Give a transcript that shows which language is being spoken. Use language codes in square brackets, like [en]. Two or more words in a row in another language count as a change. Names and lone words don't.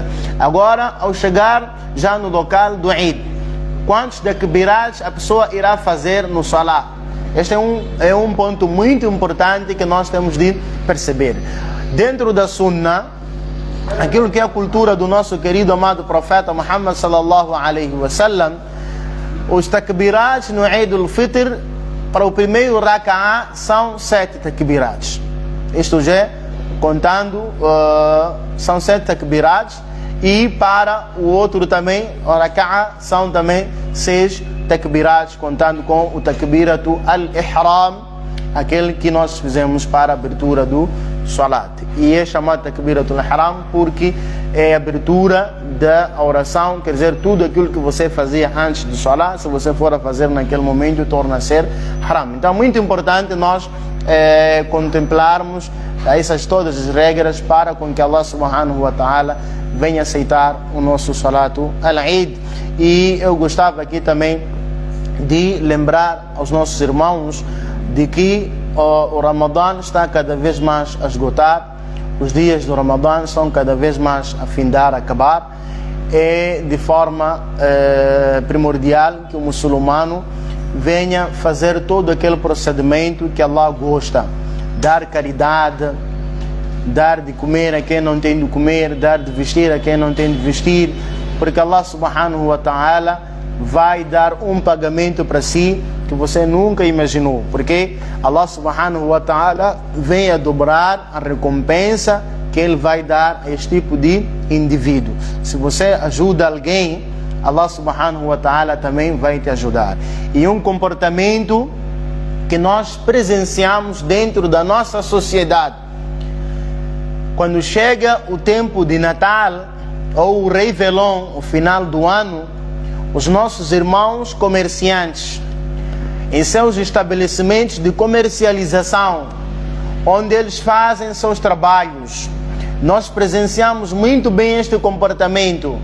[pt] Agora, ao chegar já no local do Eid, quantos takbirats a pessoa irá fazer no salat? Este é um ponto muito importante que nós temos de perceber. Dentro da Sunnah, aquilo que é a cultura do nosso querido amado profeta Muhammad [ar] صلى الله عليه وسلم, [pt] os takbirats no Eid al-Fitr, para o primeiro raka'ah, são 7 takbirats. Isto já contando, são 7 takbirats. E para o outro também, o raka'ah, são também 6 takbirats, contando com o [ar] تكبيرة الإحرام, [pt] aquele que nós fizemos para a abertura do salat. E é chamado [ar] تكبيرة الإحرام [pt] porque é a abertura da oração, quer dizer, tudo aquilo que você fazia antes do salat, se você for a fazer naquele momento, torna a ser haram. Então, muito importante nós contemplarmos essas todas as regras para com que [ar] الله سبحانه وتعالى [pt] venha aceitar o nosso Salatul Eid. E eu gostava aqui também de lembrar aos nossos irmãos de que o Ramadã está cada vez mais a esgotar, os dias do Ramadã estão cada vez mais a findar, a acabar. É de forma primordial que o muçulmano venha fazer todo aquele procedimento que Allah gosta, dar caridade, dar de comer a quem não tem de comer, dar de vestir a quem não tem de vestir, porque [ar] الله سبحانه وتعالى [pt] vai dar um pagamento para si que você nunca imaginou, porque [ar] الله سبحانه وتعالى [pt] vem a dobrar a recompensa que Ele vai dar a este tipo de indivíduo. Se você ajuda alguém, [ar] الله سبحانه وتعالى [pt] também vai te ajudar. E um comportamento que nós presenciamos dentro da nossa sociedade, quando chega o tempo de Natal ou o Réveillon, o final do ano, os nossos irmãos comerciantes, em seus estabelecimentos de comercialização, onde eles fazem seus trabalhos, nós presenciamos muito bem este comportamento.